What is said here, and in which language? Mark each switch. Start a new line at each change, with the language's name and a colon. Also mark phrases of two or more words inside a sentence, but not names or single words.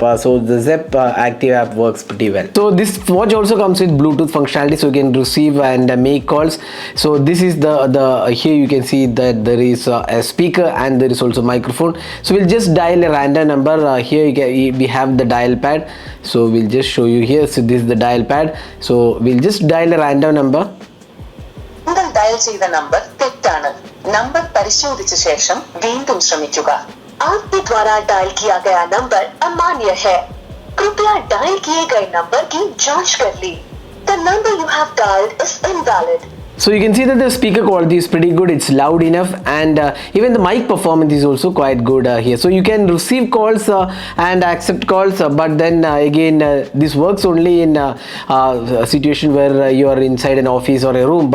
English: So the Zepp Active app works pretty well. So this watch also comes with Bluetooth functionality, so you can receive and make calls. So this is the here you can see that there is a speaker, and there is also microphone. So we'll just dial a random number. Here we have the dial pad. So we'll just show you here. So this is the dial pad. So we'll just dial a random number.
Malayalam: ഡയൽ ചെയ്ത നമ്പർ തെറ്റാണ്. നമ്പർ പരിശോധിച്ച ശേഷം വീണ്ടും ശ്രമിക്കുക.
Hindi: आपके द्वारा डायल किया गया नंबर अमान्य है। कृपया डायल किए गए नंबर की जांच कर ली।
English: The number you have dialed is invalid. So you can see that the speaker quality is pretty good. It's loud enough, and even the mic performance is also quite good here. So you can receive calls and accept calls, but then again this works only in a situation where you are inside an office or a room.